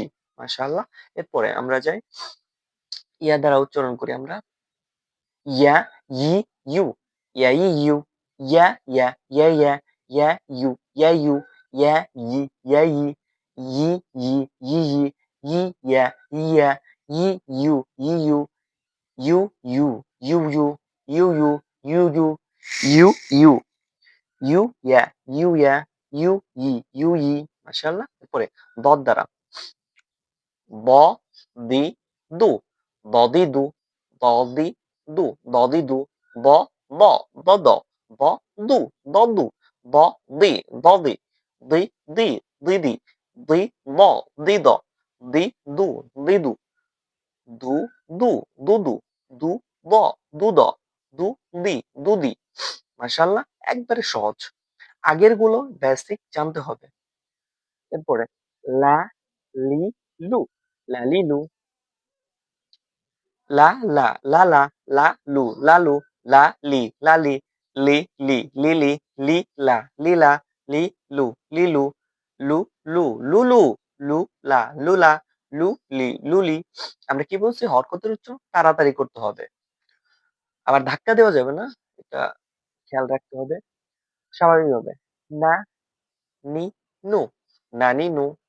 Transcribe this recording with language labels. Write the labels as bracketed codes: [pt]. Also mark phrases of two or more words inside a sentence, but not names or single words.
[bn] মাশাআল্লাহ। এরপরে আমরা যাই ইয়া দ্বারা উচ্চারণ করি আমরা ইয়া, ই, ইউ, ইয়া, ই, ইউ, ইয়া, ইয়া, ইয়া, ইয়া, ইয়া, ইউ, ইয়া, ইউ, ইয়া, ই, ইয়া, ই, ই, ই, ই, ই, ই, ইয়া, ইয়া, ই, ইউ, ই, ইউ, ইউ, ইউ, ইউ, ইউ, ইউ, ইউ, ইউ, ইউ, ইউ, ইউ, ইউ, ইয়া, ইউ, ইয়া, ইউ, ই, ইউ, ই। মাশাআল্লাহ। এরপরে দদ দ্বারা ব, দি, দু, দদিদু, দদিদু, দদিদু, ব, ব, দদ, ব, দু দদু দ দি দদি দি দি দিদি দি দ দিদ দি দু দিদু দু দু দুদু দু দ দুদ দু দি দুদি। মাশাআল্লাহ, একবারে সহজ। আগের গুলো বেসিক জানতে হবে। এরপরে লা লি লু লালিলু লা লা লা লা লা লু লালু লা লি লালি লি লি লিলি লি লা লিলা লি লু লিলু লু লু লুলু লু লা লুলা লু লি লুলি। আমরা কি বলছি? হরকতের উচ্চারণ তাড়াতাড়ি করতে হবে। আবার ধাক্কা দেওয়া যাবে না। এটা খেয়াল রাখতে হবে। স্বাভাবিকভাবে না নি নু নানি নু।